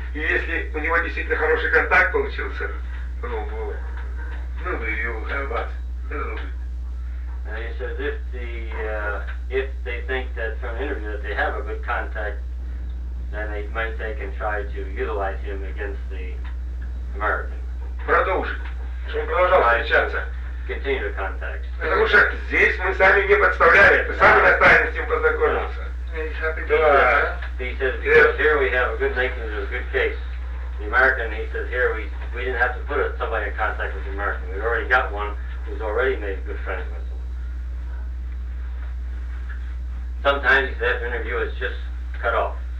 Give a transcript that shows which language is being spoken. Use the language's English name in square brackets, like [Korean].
[Russian] И если у него действительно хороший контакт получился, ну, [English] you have us. And he says if the if they think that from an interview that they have a good contact, then they might take and try to utilize him against the American. [Russian] Продолжить. Чтобы продолжал встречаться. [English] Continue to contact. [Russian] Потому что здесь мы сами не подставляли. Ты сам настаиваешь с ним познакомиться. [English] He says, because here we have a good making of a good case. The American, he says, here we didn't have to put somebody in contact with the American. We already got one who's already made a good friend with them. Sometimes he says, that interview is just cut off.